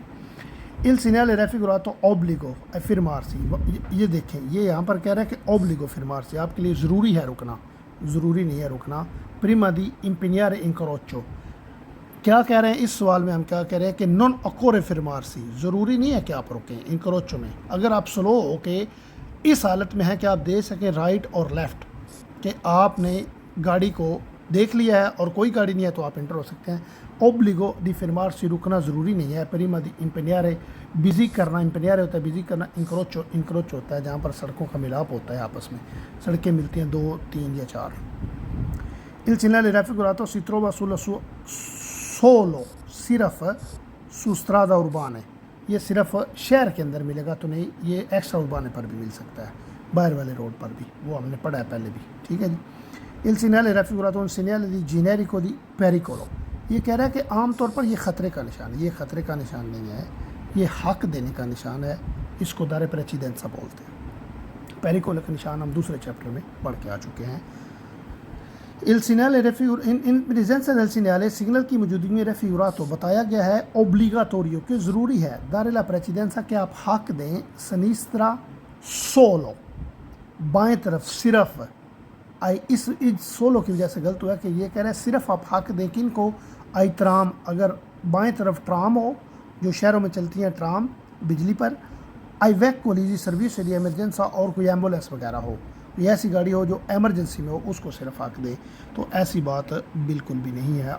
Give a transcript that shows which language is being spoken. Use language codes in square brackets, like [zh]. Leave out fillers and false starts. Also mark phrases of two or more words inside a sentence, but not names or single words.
[it] il segnale raffigurato obbligo a fermarsi. [ur] یہ دیکھیں، یہ یہاں پر کہہ رہا ہے کہ [it] obbligo fermarsi [ur] آپ کے لیے ضروری ہے رکنا، ضروری نہیں ہے رکنا. [it] prima di impegnare incrocio [ur] کیا کہہ رہے ہیں اس سوال میں؟ ہم کیا کہہ رہے ہیں کہ [it] non occorre fermarsi [ur] ضروری نہیں ہے کہ آپ رکیں انکروچو میں. اگر آپ سلو ہو کے اس حالت میں ہے کہ آپ دے سکیں رائٹ اور لیفٹ، کہ آپ نے گاڑی کو دیکھ لیا ہے اور کوئی گاڑی نہیں ہے، تو آپ انٹر ہو سکتے ہیں. [it] obbligo di fermarsi [ur] رکنا ضروری نہیں ہے. [it] prima di impegnare [ur] بزی کرنا، impegnare ہوتا ہے بزی کرنا، انکروچ ہوتا ہے جہاں پر سڑکوں کا ملاپ ہوتا ہے، آپس میں سڑکیں ملتی ہیں 2، 3 یا 4. [it] il segnale raffigurato si trova solo صرف su strada urbane. [ur] یہ صرف شہر کے اندر ملے گا تو نہیں، یہ ایکس اوربانے پر بھی مل سکتا ہے، باہر والے روڈ پر بھی، وہ ہم نے پڑھا ہے پہلے بھی، ٹھیک ہے جی۔ [it] il segnale raffigurato un segnale di generico di pericolo، [ur] یہ کہہ رہا ہے کہ عام طور پر یہ خطرے کا نشان ہے، یہ خطرے کا نشان نہیں ہے، یہ حق دینے کا نشان ہے، اس کو [it] dare precedenza [ur] بولتے ہیں۔ پیریکولو کا نشان ہم دوسرے چیپٹر میں پڑھ کے آ چکے ہیں۔ [it] il segnale in presenza del segnale، [ur] سگنل کی موجودگی میں raffigurato بتایا گیا ہے obbligatorio کہ ضروری ہے [it] dare la precedenza [ur] کہ آپ حق دیں [it] sinistra solo، [ur] بائیں طرف صرف، اس سولو کی وجہ سے غلط ہوا کہ یہ کہہ رہا ہے صرف آپ حق دیں کن کو، [it] ai tram, [ur] اگر بائیں طرف ٹرام ہو جو شہروں میں چلتی ہیں ٹرام بجلی پر، آئی ویک کولیجی سروس ایریا ایمرجنسا، اور کوئی ایمبولینس وغیرہ ہو، کوئی ایسی گاڑی ہو جو ایمرجنسی میں ہو، اس کو صرف حق دے، تو ایسی بات بالکل بھی نہیں ہے۔